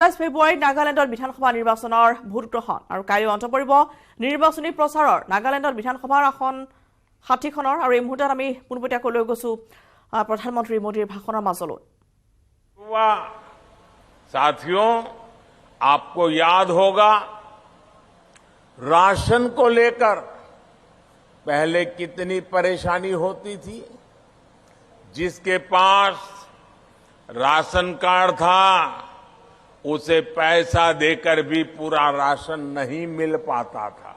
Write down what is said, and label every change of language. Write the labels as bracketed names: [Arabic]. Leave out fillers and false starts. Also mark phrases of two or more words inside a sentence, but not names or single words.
[Assamese] ফেব্ৰুৱাৰীত নাগালেণ্ডত বিধানসভা নিৰ্বাচনৰ ভোট গ্ৰহণ আৰু কাইলৈ অন্ত পৰিব নিৰ্বাচনী প্ৰচাৰৰ নাগালেণ্ডত বিধানসভাৰ আসন 60খনৰ আৰু এই মুহূৰ্তত আমি পুনপটীয়াকৈ লৈ গৈছো প্ৰধানমন্ত্ৰী মোদীৰ ভাষণৰ মাজলৈ। [Hindi] साथियों, आपको याद होगा राशन को लेकर पहले कितनी परेशानी होती थी। जिसके पास राशन कार्ड था उसे पैसा देकर भी पूरा राशन नहीं मिल पाता था।